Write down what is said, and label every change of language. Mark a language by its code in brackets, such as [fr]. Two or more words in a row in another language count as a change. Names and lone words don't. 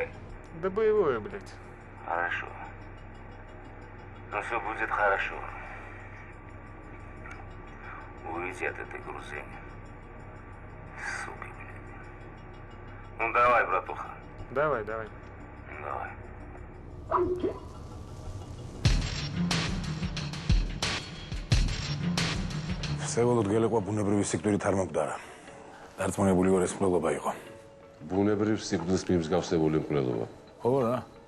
[ru] Да боевое, блядь. Хорошо. Ну, все будет хорошо. Уйдите от этой грузини. Суки, блядь. Ну, давай, братуха. Давай. Давай. [ka] სევოლოდ გელეყვა ბუნებრივი სიკვდილით არ მომკვდარა. დარწმუნებული ვარ ეს მკვლელობა იყო. ბუნებრივ სიკვდილს მიმსგავსებული მკვლელობა. ხო რა.